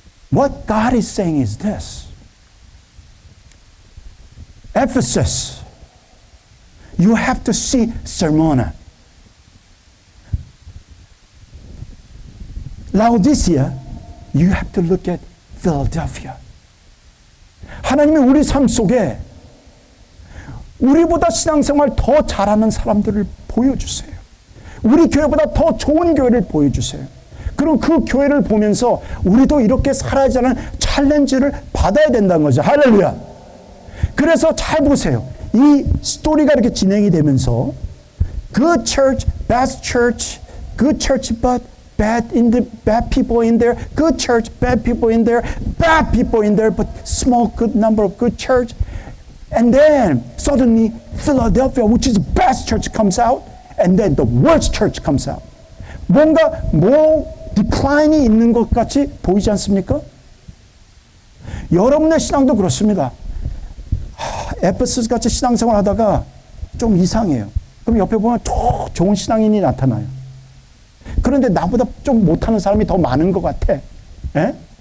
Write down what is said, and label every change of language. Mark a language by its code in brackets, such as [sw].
[en] What God is saying is this: Ephesus, you have to see Smyrna. Laodicea, you have to look at Philadelphia. [ko] 하나님이 우리 삶 속에 우리보다 신앙생활 더 잘하는 사람들을 보여주세요. 우리 교회보다 더 좋은 교회를 보여주세요. 그리고 그 교회를 보면서 우리도 이렇게 살아야지 하는 챌린지를 받아야 된다는 거죠. 할렐루야. 그래서 잘 보세요. 이 스토리가 이렇게 진행이 되면서 [en] good church, bad church, good church but bad people in there, good church, bad people in there, bad people in there, but small good number of good church. And then suddenly Philadelphia, which is the best church, comes out, and then the worst church comes out. [ko] 뭔가 디클라인이 있는 것 같이 보이지 않습니까? 여러분의 신앙도 그렇습니다. 에페소스 같이 신앙생활 하다가 좀 이상해요. 그럼 옆에 보면 좋은 신앙인이 나타나요. 그런데 나보다 좀 못하는 사람이 더 많은 것 같아. 에?